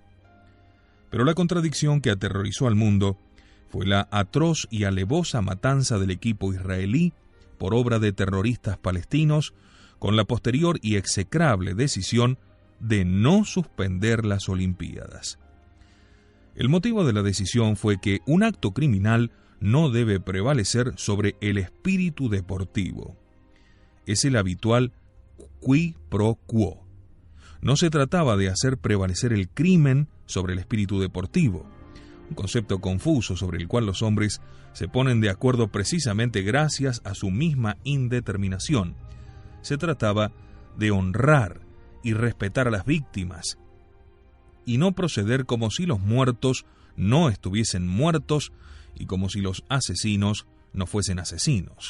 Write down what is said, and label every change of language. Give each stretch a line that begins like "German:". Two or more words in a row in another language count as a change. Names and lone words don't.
Spanish: Pero la contradicción que aterrorizó al mundo fue la atroz y alevosa matanza del equipo israelí por obra de terroristas palestinos, con la posterior y execrable decisión de no suspender las Olimpiadas. El motivo de la decisión fue que un acto criminal no debe prevalecer sobre el espíritu deportivo. Es el habitual
Latin: qui pro quo.
Spanish: No se trataba de hacer prevalecer el crimen sobre el espíritu deportivo, un concepto confuso sobre el cual los hombres se ponen de acuerdo precisamente gracias a su misma indeterminación. Se trataba de honrar y respetar a las víctimas, y no proceder como si los muertos no estuviesen muertos y como si los asesinos no fuesen asesinos.